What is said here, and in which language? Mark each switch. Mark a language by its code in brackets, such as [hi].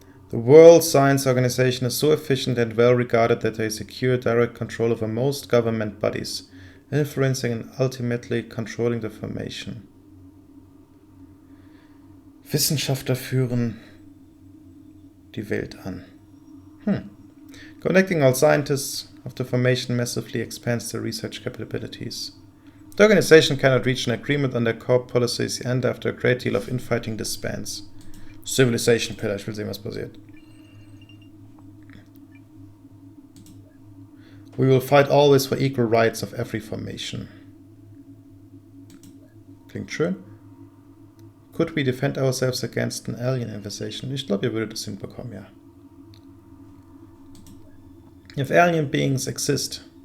[en] The World Science Organization is so efficient and well regarded that they secure direct control over most government bodies, influencing and ultimately controlling the formation. [de] Wissenschaftler führen die Welt an. [en] Connecting all scientists of the formation massively expands their research capabilities. The organization cannot reach an agreement on their core policies and after a great deal of infighting disbands. [de] Civilization Pillar, ich will sehen, was passiert. [en] We will fight always for equal rights of every formation. [de] Klingt schön. [en] Could we defend ourselves against an alien invasion? [de] Ich glaube, ihr würdet das hinbekommen, ja. [en] If alien beings exist,